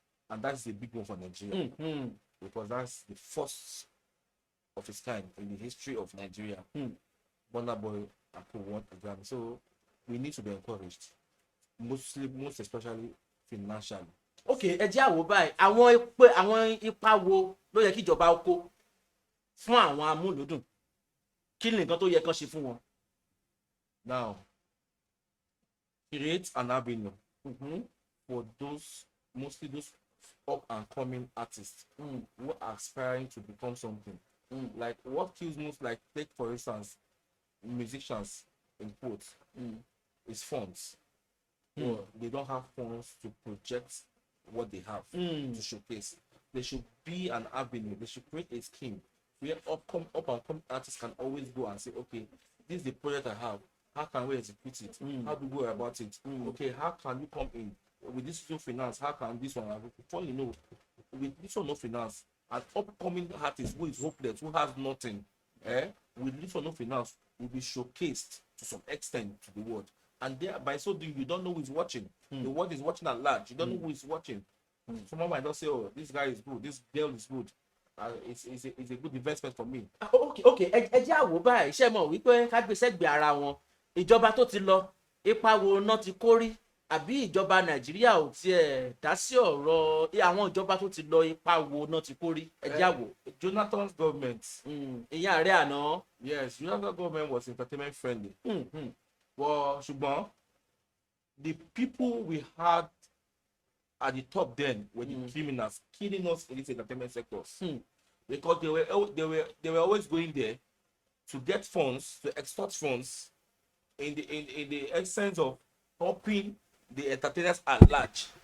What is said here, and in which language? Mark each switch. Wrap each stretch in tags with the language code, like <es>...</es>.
<en>And that's a big one for Nigeria. Because that's the first of its kind in the history of Nigeria. Burna Boy won the Grammy. So we need to be encouraged. Most especially financially.</en> <yo>ok ẹ jẹ́ àwò báyìí àwọn ipa wo ló yẹ kí ìjọba kó fún àwọn amúlùúdùn kí ni nǹkan tó yẹ kán ṣe fún wọn.</yo> <en>Now create an avenue for mostly those up and coming artists who are aspiring to become something. Like what kills most, like take for instance musicians in quotes, is funds. So they don't have funds to project what they have to showcase. There should be an avenue. They should create a scheme where up and coming artists can always go and say, okay, this is the project I have. How can we execute it? How do we go about it? Okay, how can you come in with this no finance? How can this one? Before you know, with this one no finance, an upcoming artist who is hopeless, who has nothing, with this one no finance, will be showcased to some extent to the world. And by so doing, you don't know who is watching. The world is watching at large. You don't know who is watching. Someone might not say, "Oh, this guy is good. This girl is good. It's a good investment for me."</en> <yo>ok ẹ jẹ́ àwò báyìí ṣe mọ̀ wípé ká gbé sẹ́gbẹ̀ẹ́ ara wọn ìjọba tó ti lọ ipa wo náà ti kó rí àbí ìjọba nàìjíríà ò tiẹ̀ dá sí ọ̀rọ̀ àwọn ìjọba tó ti lọ ipa wo náà ti kó rí ẹ jẹ́ àwò.</yo> <en>Jonathan's government.</en> <yo>ìyẹn ààrẹ àná.</yo> <en>Yes, Jonathan's government was entertainment friendly. Well,</en> <yo>ṣùgbọ́n</yo> <en>the people we had at the top then were the criminals killing us in this entertainment sectors. Because they were always going there to get funds, to extort funds in the essence of helping the entertainers at large.</en>